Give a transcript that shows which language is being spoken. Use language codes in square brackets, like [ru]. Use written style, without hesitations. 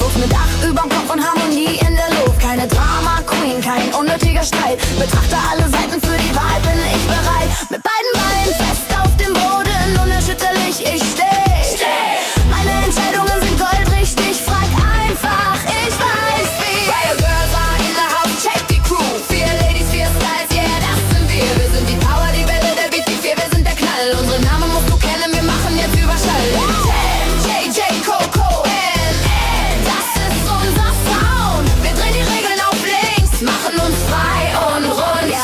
[de] Wuchs mit Dach überm Kopf und Harmonie in der Luft. Keine Drama Queen, kein unnötiger Streit. Betrachte alle Seiten, für die Wahrheit bin ich bereit. Mit beiden Beinen fest auf dem Boden, unerschütterlich ich steh. Meine Entscheidungen sind goldrichtig, frag einfach, ich weiß wie. [en] Riot Girls are in the house, check die Crew. [de] 4 Ladies, 4 Styles, yeah, das sind wir. Wir sind die Power, die Welle, der Beat, die 4, wir sind der Knall. Unsere Namen musst du kennen, wir machen jetzt Überschall. JJ, Coco, das ist unser Sound. Wir drehen die Regeln auf links, machen uns frei und rund.